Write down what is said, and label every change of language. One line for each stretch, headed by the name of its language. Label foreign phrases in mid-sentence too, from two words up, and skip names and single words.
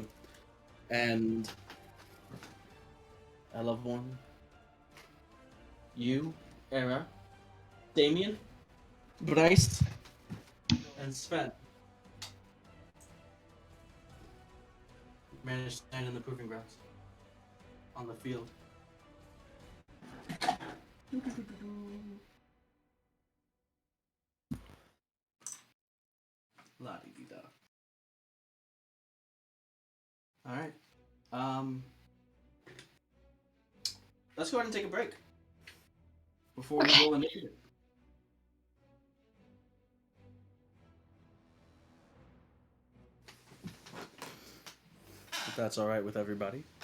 English: And I love one. You, Era, Damien, Bryce, and Sven managed to stand in the proving grounds on the field. La-di-di-da. All right. Let's go ahead and take a break before we roll initiative. If that's all right with everybody.